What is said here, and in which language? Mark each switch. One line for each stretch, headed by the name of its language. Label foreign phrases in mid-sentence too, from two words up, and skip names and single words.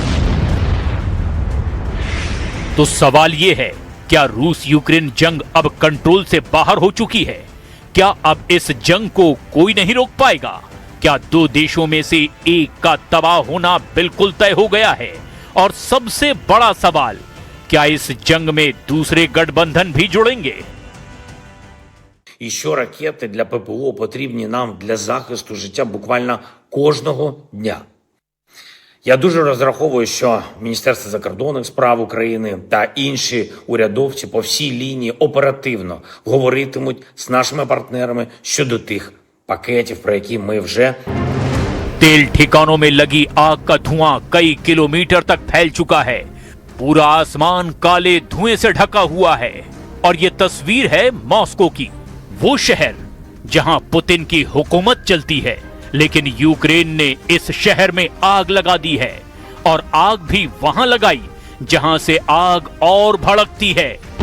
Hindi: तो सवाल यह है, क्या रूस यूक्रेन जंग अब कंट्रोल से बाहर हो चुकी है? क्या अब इस जंग को कोई नहीं रोक पाएगा? क्या 2 देशों में से एक का तबाह होना बिल्कुल तय हो गया है? और सबसे बड़ा सवाल, क्या इस जंग में दूसरे गठबंधन भी जुड़ेंगे?
Ukrainian: І що ракети для ППО потрібні нам для захисту життя буквально кожного дня. Я дуже розраховую, що Міністерство закордонних справ України та інші урядовці по всій лінії оперативно говоритимуть з нашими партнерами щодо тих пакетів, про які ми вже
Hindi: तेल ठिकानों में लगी आग का धुआं कई किलोमीटर तक फैल चुका है। पूरा आसमान काले धुएं से ढका हुआ है और ये तस्वीर है मॉस्को की, वो शहर जहां पुतिन की हुकूमत चलती है। लेकिन यूक्रेन ने इस शहर में आग लगा दी है और आग भी वहां लगाई जहां से आग और भड़कती है।